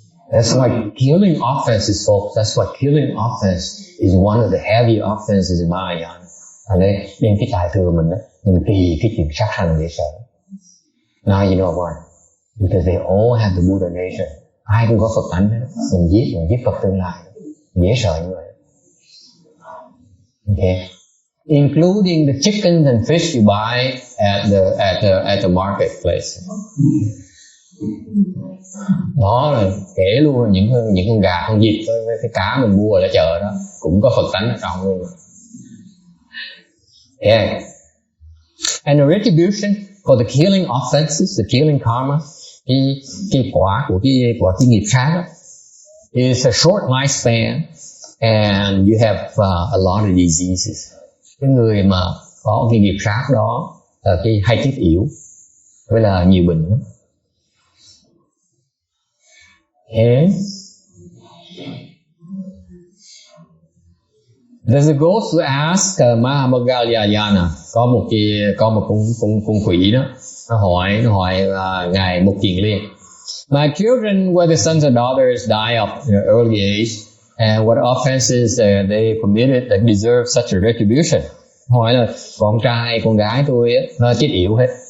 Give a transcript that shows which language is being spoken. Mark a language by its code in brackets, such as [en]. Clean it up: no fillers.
[en] That's why killing offenses, folks. That's why killing offense is one of the heavy offenses in Mahayana. [vi] Nên cái tài thừa mình đó, mình kỳ cái chuyện sát sanh dễ sợ. [en] Now you know why? Because they all have the Buddha nature. [vi] Ai cũng có Phật tánh hết. Mình giết Phật tương lai. Dễ sợ như vậy. [en] Okay. Including the chickens and fish you buy at the marketplace. [vi] Đó là kể luôn những con gà, con vịt với cái cá mình mua ở chợ đó cũng có Phật tánh ở trong luôn. [en] Yeah. And the retribution for the killing offenses, the killing karma, [vi] cái quả của cái nghiệp sát đó, [en] is a short lifespan and you have a lot of diseases. [vi] Cái người mà có cái nghiệp sát đó cái hay chết yểu với là nhiều bệnh lắm. [en] Okay. There's a ghost who asked Mahamoggalyayana, [vi] có một con quỷ đó, nó hỏi ngài Mục Kiền Liên. [en] My children, whether sons or daughters, die of early age, and what offenses they committed that deserve such a retribution? [vi] Hỏi là con trai, con gái tôi nó chết yểu hết.